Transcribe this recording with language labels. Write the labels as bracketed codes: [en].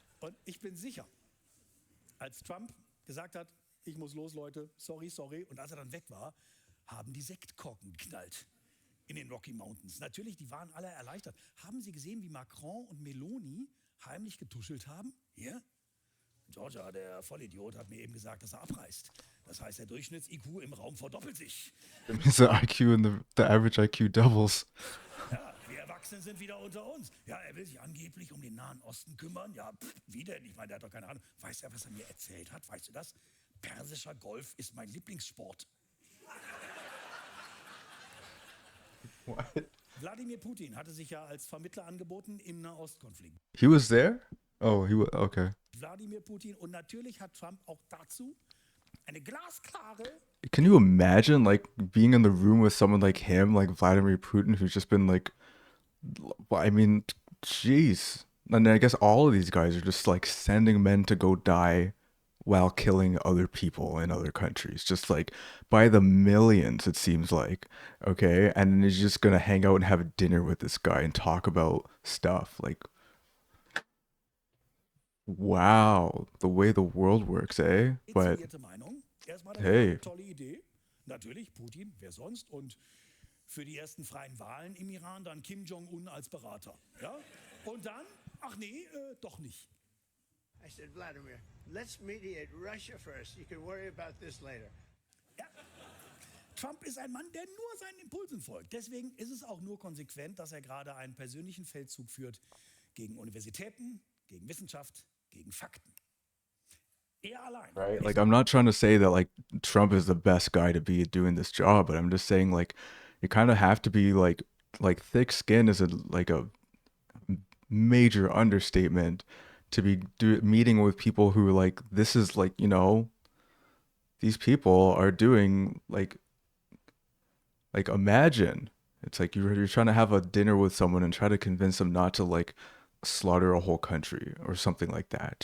[de] Und ich bin sicher, als Trump gesagt hat, ich muss los, Leute, sorry, und als er dann weg war, haben die Sektkorken geknallt in den Rocky Mountains. Natürlich, die waren alle erleichtert. Haben Sie gesehen, wie Macron und Meloni heimlich getuschelt haben? Hier? Georgia, der Vollidiot, hat mir eben gesagt, dass er abreist. Das heißt, der Durchschnitts-IQ im Raum verdoppelt sich. [en] It means the IQ and the average IQ doubles. [de] Ja, wir Erwachsenen sind wieder unter uns. Ja, er will sich angeblich um den Nahen Osten kümmern. Ja, wie denn? Ich meine, der hat doch keine Ahnung. Weißt du, was er mir erzählt hat? Weißt du das? Persischer Golf ist mein Lieblingssport. [en] What? [de] Wladimir Putin hatte sich ja als Vermittler angeboten im Nahostkonflikt. [en] He was there? Oh, he was okay. [de] Wladimir Putin, und natürlich hat Trump auch dazu eine glasklare. [en] Can you imagine like being in the room with someone like him, like Vladimir Putin, who's just been like, I mean, jeez. And I guess all of these guys are just like sending men to go die while killing other people in other countries, just like by the millions, it seems like. Okay. And then he's just gonna hang out and have dinner with this guy and talk about stuff. Like, wow, the way the world works, eh? But [de] Inszenierte Meinung. Erstmal [en] hey. [de] tolle Idee. Natürlich, Putin, wer sonst? Und für die ersten freien Wahlen im Iran dann Kim Jong-un als Berater. Ja? Und dann, ach nee, doch nicht. [en] I said, Vladimir, let's mediate Russia first. You can worry about this later. [de] Ja. Trump ist ein Mann, der nur seinen Impulsen folgt. Deswegen ist es auch nur konsequent, dass er gerade einen persönlichen Feldzug führt gegen Universitäten, gegen Wissenschaft, gegen Fakten. Er allein. [en] Right. Like, I'm not trying to say that like Trump is the best guy to be doing this job, but I'm just saying like you kind of have to be like thick skin is like a major understatement to be meeting with people who like this is like these people are doing like imagine it's like you're trying to have a dinner with someone and try to convince them not to like slaughter a whole country or something like that.